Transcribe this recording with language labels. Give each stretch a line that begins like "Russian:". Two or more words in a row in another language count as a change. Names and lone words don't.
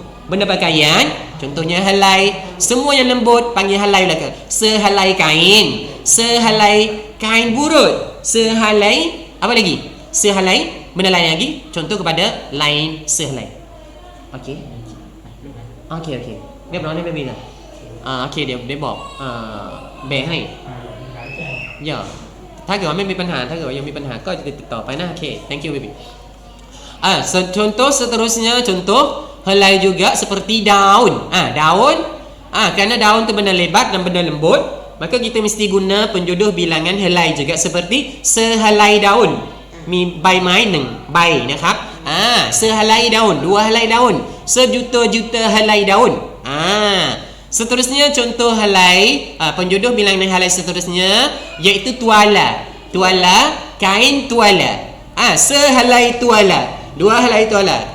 Malay: Benda pakaian, contohnya helai, semua yang lembut panggil helai belaka. Sehelai kain, sehelai kain burut, sehelai apa lagi? Sehelai benda lain lagi, contoh kepada lain sehelai. Okey. Okey. Dia berapa ni baby dah? Okey dia
Thai: บอกแบ่งให้
Malay: Ya.
Thai: ถ้าเกิดว่าไม่มีปัญหา ถ้าเกิดว่ายังมีปัญหาก็จะติดต่อไปนะ Okey.
English: Thank you baby.
Malay: Contoh seterusnya, contoh helai juga seperti daun. Daun. Kerana daun tu benda lebat dan benda lembut, maka kita mesti guna penjodoh bilangan helai juga seperti sehelai daun.
Thai: Miใบไม้1ใบนะครับ
Malay: sehelai daun, 2 helai daun, sejuta-juta helai daun. Seterusnya contoh helai, penjodoh bilangan helai seterusnya iaitu tuala. Tuala, kain tuala. Sehelai tuala, 2 helai tuala.